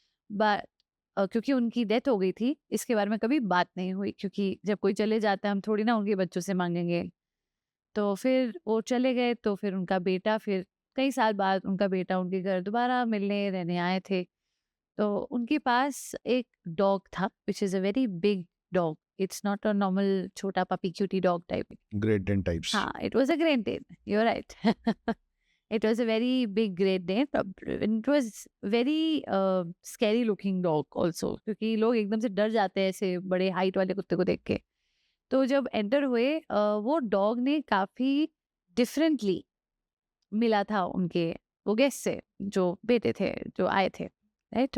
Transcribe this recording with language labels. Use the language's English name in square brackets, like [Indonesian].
[Hindi] But क्योंकि उनकी death हो गई थी, इसके बारे में कभी बात नहीं हुई, क्योंकि जब कोई चले जाता है हम थोड़ी ना उनके बच्चों से मांगेंगे. तो फिर वो चले गए, तो फिर उनका बेटा, फिर कई साल बाद उनका बेटा उनके घर दोबारा मिलने रहने आए थे. तो उनके पास एक डॉग था [English] Which is a very big dog. It's not a normal छोटा puppy cutie dog type. Great Dane types. हाँ, it was a Great Dane. You're right. It was a very big Great Dane. It was very scary looking dog also, [Hindi] क्योंकि लोग एकदम से डर जाते हैं ऐसे बड़े हाइट वाले कुत्ते को देख के. तो जब एंटर हुए, वो डॉग ने काफी डिफरेंटली मिला था उनके वो गेस्ट से, जो बेटे थे जो आए थे, राइट.